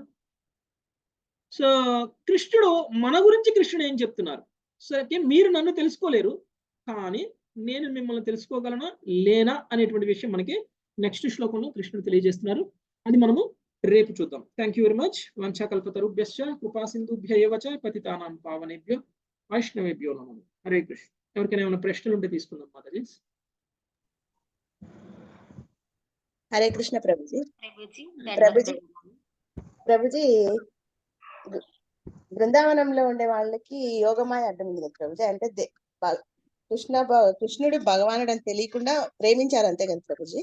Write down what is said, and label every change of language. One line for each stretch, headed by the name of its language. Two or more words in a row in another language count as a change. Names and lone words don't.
Telugu: సో కృష్ణుడు మన గురించి కృష్ణుడు ఏం చెప్తున్నారు, సరే మీరు నన్ను తెలుసుకోలేరు, కానీ నేను మిమ్మల్ని తెలుసుకోగలనా లేనా అనేటువంటి విషయం మనకి నెక్స్ట్ శ్లోకంలో కృష్ణుడు తెలియజేస్తున్నారు. అది మనము రేపు చూద్దాం.
English: thank you very much.
Sanskrit: वाञ्छाकल्पतरुभ्यश्च कृपा सिन्धुभ्य एव च पतितानां पावनेभ्यो वैष्णवेभ्यो नमः। हरे कृष्ण.
Telugu: ఎవరికైనా ఏమైనా ప్రశ్నలు ఉంటే తీసుకుందాం మాతాజీ. హరే కృష్ణ ప్రభుజీ. ప్రభుజీ, బృందావనంలో ఉండే వాళ్ళకి యోగమాయ అడ్డం ఉంది కదా ప్రభుజీ. అంటే కృష్ణుడు భగవానుడు అని తెలియకుండా ప్రేమించారు అంతే కదా ప్రభుజీ.